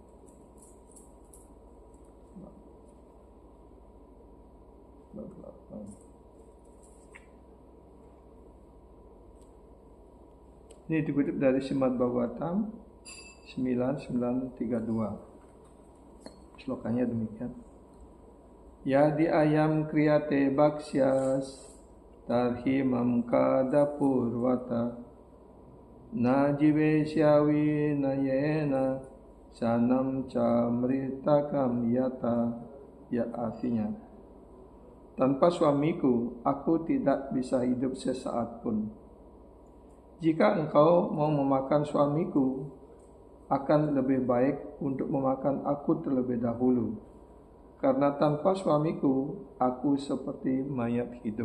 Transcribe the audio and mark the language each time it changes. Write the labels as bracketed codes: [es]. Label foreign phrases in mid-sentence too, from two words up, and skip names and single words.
[id] Ini dikutip dari Srimad Bhagavatam 9932. Slokanya demikian. [sa] Yadi ayam kriyate bhaksyas tarhi mamkada purvata najivesyawi nayena sanam ca mritakam yata. [id] Ya, artinya, tanpa suamiku aku tidak bisa hidup sesaat pun. Jika engkau mau memakan suamiku, akan lebih baik untuk memakan aku terlebih dahulu. Karena tanpa suamiku, aku seperti mayat hidup.